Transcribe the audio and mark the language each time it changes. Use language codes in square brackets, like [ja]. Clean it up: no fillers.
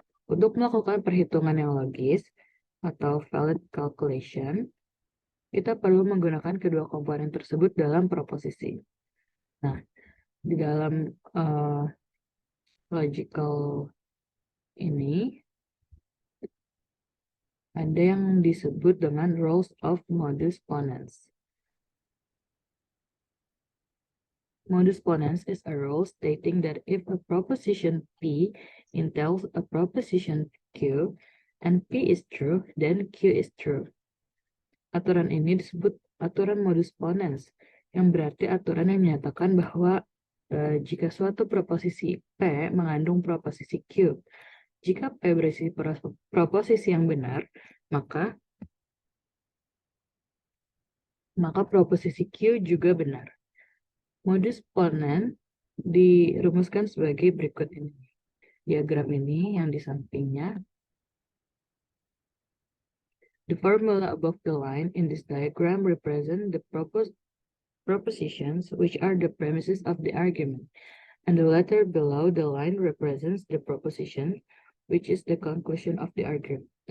[id] Untuk melakukan perhitungan yang logis atau valid calculation, kita perlu menggunakan kedua komponen tersebut dalam proposisi. Nah, di dalam logical ini ada yang disebut dengan rules of modus ponens. [en] Modus ponens is a rule stating that if a proposition P entails a proposition Q and P is true, then Q is true. [id] Aturan ini disebut aturan modus ponens, yang berarti aturan yang menyatakan bahwa jika suatu proposisi P mengandung proposisi Q, jika P berisi proposisi yang benar, maka proposisi Q juga benar. Modus ponens dirumuskan sebagai berikut ini. Diagram ini yang di sampingnya. [en] The formula above the line in this diagram represent the propositions which are the premises of the argument, and the letter below the line represents the proposition which is the conclusion of the argument.